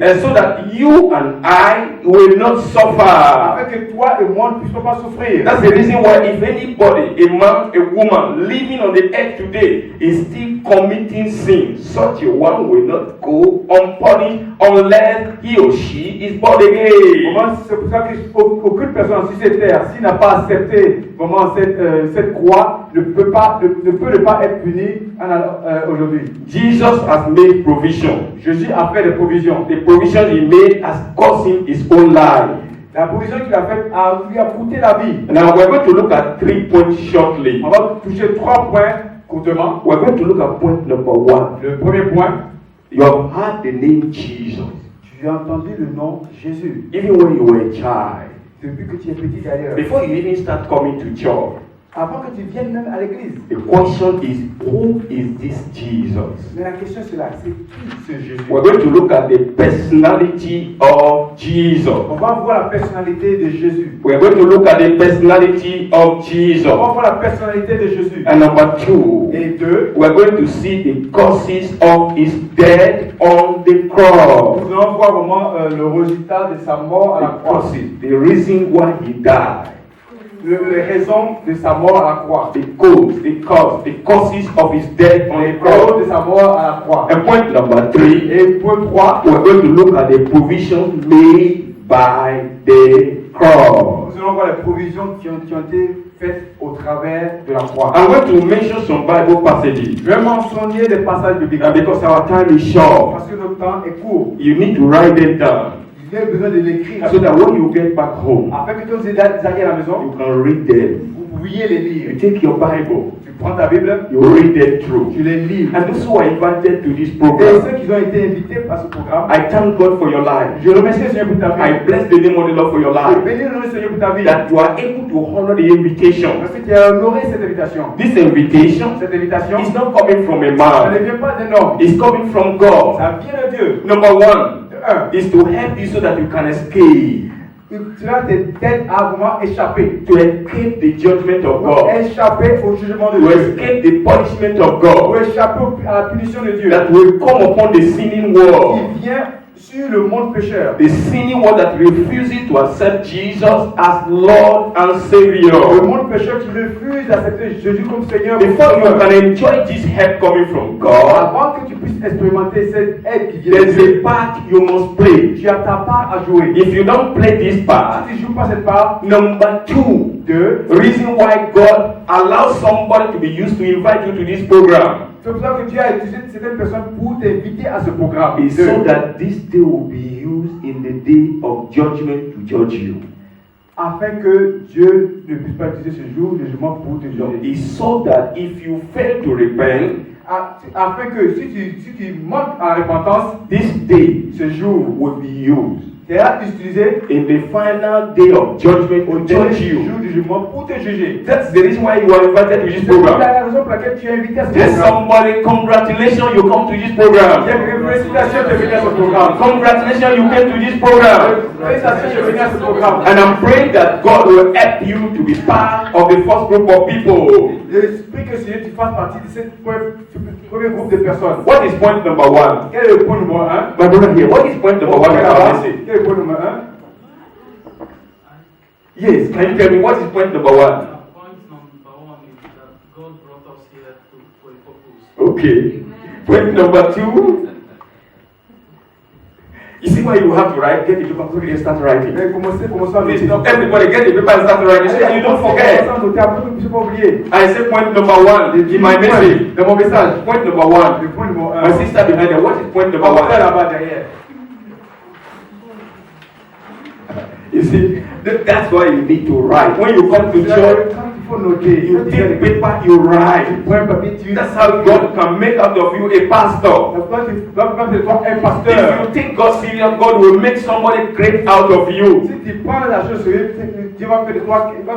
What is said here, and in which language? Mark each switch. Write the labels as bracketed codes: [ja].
[en] And so that you and I will not suffer. [fr] Afin que toi et moi ne puissions pas souffrir. [en] That's the reason why if anybody, a man, a woman living on the earth today is still committing sin, such a one will not go unpunished unless he or she is born again. [fr] C'est pour ça qu'aucune personne sur cette terre, s'il n'a pas accepté vraiment cette croix, ne peut ne pas être puni aujourd'hui. [en] Jesus has made provision. [fr] Jésus a fait des provisions. [en] The provision he made has cost him his own life. [fr] La provision qu'il a faite lui a coûté la vie. [en] Now we're going to look at 3 points shortly. [fr] On va toucher 3 points courtement. [en] We're going to look at point number 1. [fr] Le premier point, [en] You have heard the name Jesus. [fr] tu as entendu le nom Jésus. [en] Even when you were a child. [fr] Depuis que tu es petit d'ailleurs. [en] Before you even start coming to church. [fr] Avant que tu viennes même à l'église. [en] The question is, who is this Jesus? [fr] Mais la question c'est là, c'est qui ce Jésus? [en] We're going to look at the personality of Jesus. [fr] On va voir la personnalité de Jésus. [en] We're going to look at the personality of Jesus. [fr] On va voir la personnalité de Jésus. [en] And number 2, [fr] Et 2, [en] we're going to see the causes of his death on the cross. [fr] nous allons voir vraiment le résultat de sa mort à la [en] The [fr] croix. [en] causes, the reason why he died. [fr] Les raisons de sa mort à la croix. [en] The causes of his death on [fr] Les [en] the [fr] causes [en] cross. [fr] de sa mort à la croix. [en] And point number 3, [fr] Et point 3, [en] we're going to look at the provision made by the cross. [fr] nous allons voir les provisions qui ont été faites au travers de la croix. [en] I'm going to mention some Bible passages. [fr] Je vais mentionner des passages bibliques. [en] And because our time is short, [fr] Parce que notre temps est court. [en] you need to write them down [fr] Il y a besoin de l'écrire. [en] so that when you get back home, [fr] Afin que quand vous allez à la maison, [en] you can read them. [fr] vous pouviez les lire. [en] You take your Bible, [fr] Tu prends ta Bible, [en] you read them through. [fr] tu les lis. [en] And those who are invited to this [fr] Et [en] program, [fr] ceux qui ont été invités par ce programme, [en] I thank God for your life. [fr] je remercie le Seigneur pour ta [en] I [fr] vie. [en] bless the name of the Lord for your [fr] Je [en] life. [fr] bénis le nom du Seigneur pour ta vie. [en] That you are able to honor the invitation. [fr] Parce que tu as honoré cette invitation. [en] This invitation [fr] Cette invitation, [en] is not coming from a [fr] ça ne [en] man, [fr] vient pas d'un homme. [en] it's coming from God. [fr] Ça vient de Dieu. [en] Number 1 [fr] De un, [en] is to help you so that you can escape. [fr] cela t'aide à vraiment échapper. [en] To escape the judgment of [fr] Pour [en] God. [fr] échapper au jugement de [en] To [fr] Dieu. [en] escape the punishment of [fr] Pour [en] God [fr] échapper à la punition de Dieu. [en] that will come upon the sinning world. [fr] Qui vient sur le monde pécheur. [en] The sinning world that refuses to accept Jesus as Lord and [fr] Le [en] Savior. [fr] monde pécheur qui refuse d'accepter Jésus comme Seigneur. [en] Before you can enjoy this help coming from God, [fr] Avant que tu puisses expérimenter cette aide qui vient de [en] there's [fr] Dieu, [en] a part you must play. [fr] tu as ta part à jouer. [en] If you don't play this part, [fr] Si tu ne joues pas cette part, [en] number 2, [fr] deux, [en] reason why God allows somebody to be used to invite you to this program [fr] c'est pour ça que Dieu a utilisé certaines personnes pour t'inviter à ce programme. [en] is so that this day will be used in the day of judgment to judge you. [fr] Afin que Dieu ne puisse pas utiliser ce jour de jugement pour te juger. [en] Is so that if you fail to repent, [fr] Afin que si tu manques en repentance, [en] this day [fr] ce jour [en] will be used [fr] sera utilisé [en] in the final day of judgment [fr] au [en] to [fr] dernier [en] judge you. [fr] jour du jugement pour te juger. [en] That's the reason why you are invited to this [fr] C'est [en] program. [fr] la raison pour laquelle tu es invité à ce [en] Tell [fr] programme. [en] somebody, congratulations, you come to this [fr] Il y program. a quelqu'un Félicitations de venir à ce programme. [en] Congratulations, you came to this program. [fr] Félicitations de venir à ce programme. [en] And I'm praying that God will help you to be part of the first group of people. [fr] J'espère que Seigneur, tu fasses partie de ce premier groupe de personnes. [en] What is point number 1? [fr] Quel est le point numéro 1? [en] My brother here, what is point number 1? [fr] Quel est le point numéro 1? [en] Yes, can you tell me what is point number 1? Point number 1 is that God brought us here for a purpose. Okay. Point number 2. You see why you have to write? Get the paper quickly and start writing. [fr] Commencez à [en] Please, [fr] noter. [en] everybody get the paper and start writing so you don't forget. [fr] Commencez à noter, après que tu ne pas oublier. [en] I say point number 1 in my message. [fr] Dans mon message. [en] Point number 1. [fr] Le point numéro 1. [en] My sister behind there, what is point number 1? [fr] Là-bas derrière. [en] You see, that's why you need to write. When you come to church, [fr] Il faut noter. [en] you take paper, you write. [fr] Point papier, tu. [en] That's how God can make out of you a pastor. [fr] Quand tu es toi un [en] If [fr] pasteur. [en] you take God serious, God will make somebody great out of you. [fr] Si tu prends la chose sérieuse, Dieu va faire de toi,